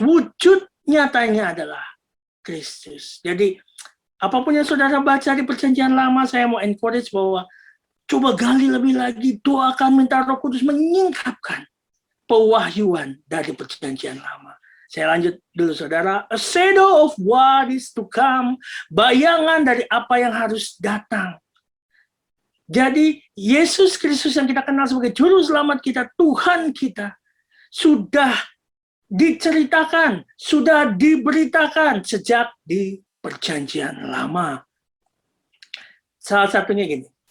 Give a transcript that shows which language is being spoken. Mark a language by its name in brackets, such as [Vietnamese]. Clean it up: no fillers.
[Indonesian] Wujud nyatanya adalah Kristus. Jadi, apapun yang saudara baca di Perjanjian Lama, saya mau encourage bahwa coba gali lebih lagi, doakan, minta Roh Kudus menyingkapkan pewahyuan dari Perjanjian Lama. Saya lanjut dulu saudara. [English] A shadow of what is to come. [Indonesian] Bayangan dari apa yang harus datang. Jadi Yesus Kristus yang kita kenal sebagai juru selamat kita, Tuhan kita, sudah diceritakan, sudah diberitakan sejak di perjanjian lama. Salah satunya gini.